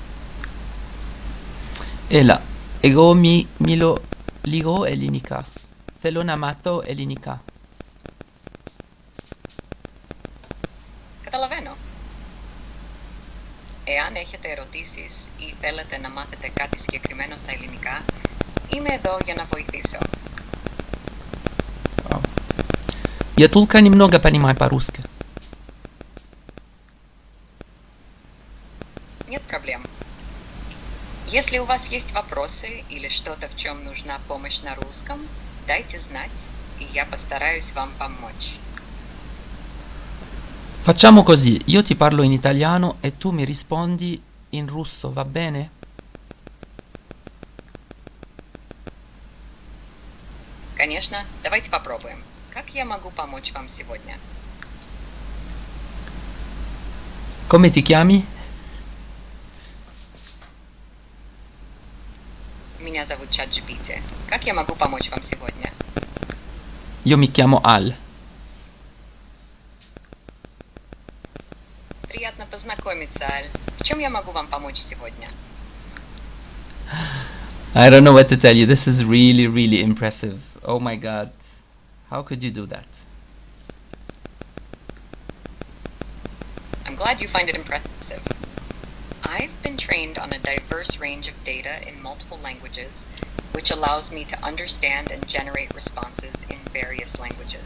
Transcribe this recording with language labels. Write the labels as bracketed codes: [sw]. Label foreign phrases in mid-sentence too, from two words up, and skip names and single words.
[el] Έλα, εγώ μιλώ λίγο ελληνικά. Θέλω να μάθω ελληνικά. Καταλαβαίνω. Εάν έχετε ερωτήσεις ή θέλετε να μάθετε κάτι συγκεκριμένο στα ελληνικά, είμαι εδώ για να βοηθήσω. [ru] Я толком немного понимаю по-русски. Нет проблем. Если у вас есть вопросы или что-то, в чем нужна помощь на русском, дайте знать, и я постараюсь вам помочь. [it] Facciamo così, io ti parlo in italiano e tu mi rispondi in russo, va bene? [ru] Конечно, давайте попробуем. Как я могу помочь вам сегодня? [it] Come ti chiami? [ru] Меня зовут ChatGPT. Как я могу помочь вам сегодня? [it] Io mi chiamo Al. [ru] Приятно познакомиться, Аль. В чем я могу вам помочь сегодня? [en] I don't know what to tell you. This is really, really impressive. Oh my god. How could you do that? I'm glad you find it impressive. I've been trained on a diverse range of data in multiple languages, which allows me to understand and generate responses in various languages.